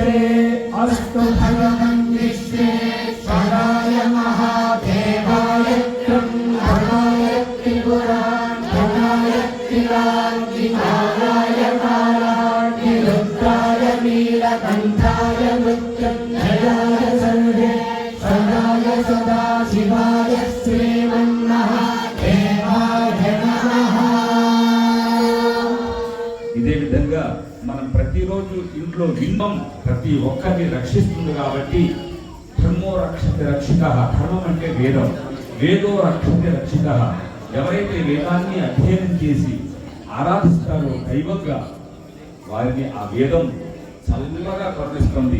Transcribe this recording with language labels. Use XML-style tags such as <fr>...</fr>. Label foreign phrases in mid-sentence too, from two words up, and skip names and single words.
<sa>अस्तु भगवन् विश्वेश्वराय महादेवाय ब्रह्मणाय त्रिपुरान्तकाय त्रिलाञ्जिताय कालाग्निरुद्राय नीलकण्ठाय मृत्युञ्जयाय सर्वेश्वराय सदाशिवाय श्रीमन्महादेवाय नमः।</sa> <te>ఇదే విధంగా మనం ప్రతిరోజు ఇంట్లో విందం ప్రతి ఒక్కరిని రక్షిస్తుంది కాబట్టి</te> <sa>ధర్మో రక్షతి రక్షిత.</sa> <te>ధర్మం అంటే వేదం,</te> <sa>వేదో రక్షతి రక్షిత.</sa> <te>ఎవరైతే వేదాన్ని అధ్యయనం చేసి ఆరాధిస్తారో దైవంగా వారిని ఆ వేదం చల్లగా కరుణిస్తుంది.</te>